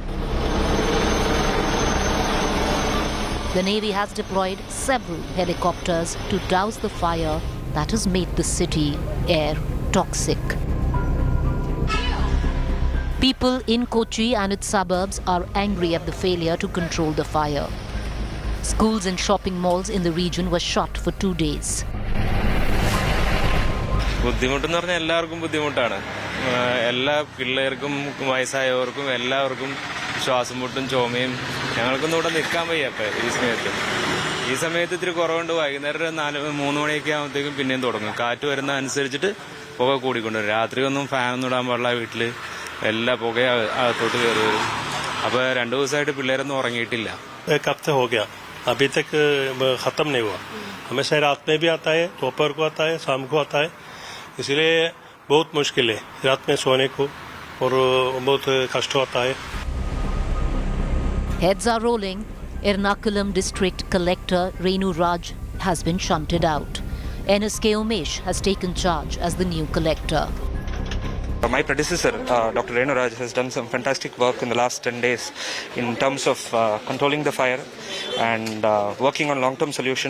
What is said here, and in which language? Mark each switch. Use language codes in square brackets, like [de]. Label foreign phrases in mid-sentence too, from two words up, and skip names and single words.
[en] The Navy has deployed several helicopters to douse the fire that has made the city air toxic. People in Kochi and its suburbs are angry at the failure to control the fire. Schools and shopping malls in the region were shut for 2 days. [ml] ബുദ്ധിമുട്ടെന്ന് പറഞ്ഞാൽ എല്ലാവർക്കും ബുദ്ധിമുട്ടാണ്. എല്ലാ പിള്ളേർക്കും വയസ്സായവർക്കും എല്ലാവർക്കും ശ്വാസം മുട്ടും ചുമയും. ഞങ്ങൾക്കൊന്നും ഇവിടെ നിൽക്കാൻ വയ്യ ഈ സമയത്ത് ഇത്തിരി കുറവുണ്ട്. വൈകുന്നേരം 3 മണിയൊക്കെ ആകുമ്പോഴത്തേക്കും പിന്നെയും തുടങ്ങും. കാറ്റ് വരുന്ന അനുസരിച്ചിട്ട് പുക കൂടിക്കൊണ്ടുവരും. രാത്രി ഒന്നും ഫാനൊന്നും ഇടാൻ പാടില്ല. വീട്ടിൽ എല്ലാ പുക അകത്തോട്ട് കയറി വരും. അപ്പോൾ 2 ദിവസമായിട്ട് പിള്ളേരൊന്നും ഉറങ്ങിയിട്ടില്ല. [hi] एक हफ्ते हो गया, अभी तक खत्म नहीं हुआ. हमेशा रात में भी आता है, दोपहर को आता है, शाम को आता है. इसलिए बहुत मुश्किल है रात में सोने को और बहुत कष्ट होता है. [en] Heads are rolling. Ernakulam District Collector Renu Raj has been shunted out. NSK Umesh has taken charge as the new collector. My predecessor, Dr. Renu Raj, has done some fantastic work in the last 10 days in terms of controlling the fire and working on long-term solutions.